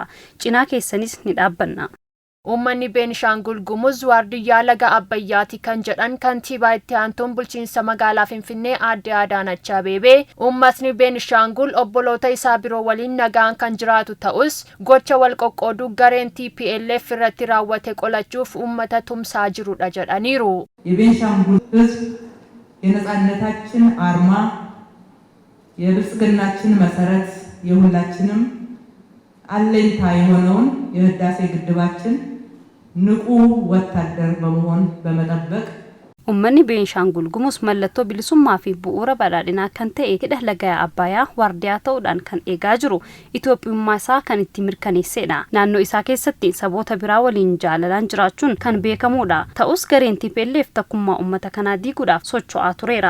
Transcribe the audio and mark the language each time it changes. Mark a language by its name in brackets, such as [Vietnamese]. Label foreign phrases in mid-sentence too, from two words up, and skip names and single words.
[Oromo] Cinaa keessanis ni dhaabbanna. Ummanni Beenishaangul Gumuz waardiyyaa laga Abbayyaati kan jedhan kantiibaa itti aantuun bulchiinsa magaalaa Finfinnee Aadde Adaanach Abeebee ummatni Beenishaangul obboloota isaa biroo waliin nagaan kan jiraatu ta'us gocha wal qoqqooduu gareen TPLF irratti raawwate qolachuuf ummata tumsaa jirudha jedhaniiru. [Amharic] የቤንሻንጉል ሕዝብ የነጻነታችን አርማ የብልጽግናችን መሰረት የሁላችንም አለኝታ የሆነውን የህዳሴ ግድባችን ንቁ ወታደር በመሆን በመጠበቅ [Oromo] ummanni Beenishaangul Gumuz mallattoo bilisummaa fi bu'uura badhaadhinaa kan ta'e hidha laga Abbayyaa waardiyaa ta'uudhaan kan eegaa jiru Itoophiyummaa isaa kan itti mirkaneessedha. Naannoo isaa keessatti saboota biraa waliin jaalalaan jiraachuun kan beekamudha. Ta'us gareen TPLF takkummaa ummata kanaa diiguudhaaf socho'aa tureera.